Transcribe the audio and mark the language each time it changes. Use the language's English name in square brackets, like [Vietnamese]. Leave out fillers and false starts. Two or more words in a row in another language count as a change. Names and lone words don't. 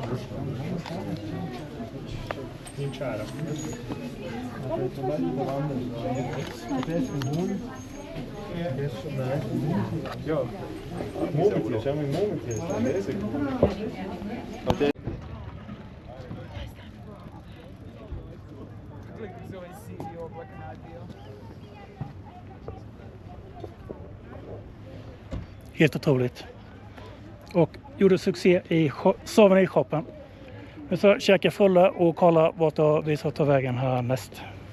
[German] Nicht schade. Ja, Murmeltier, schau mal, Murmeltier. Der ist ja gut. [Swedish] Helt otroligt. Och gjorde succé i Souvenir-shoppen. Nu så käkar fulla och kolla vart vi ska ta vägen härnäst.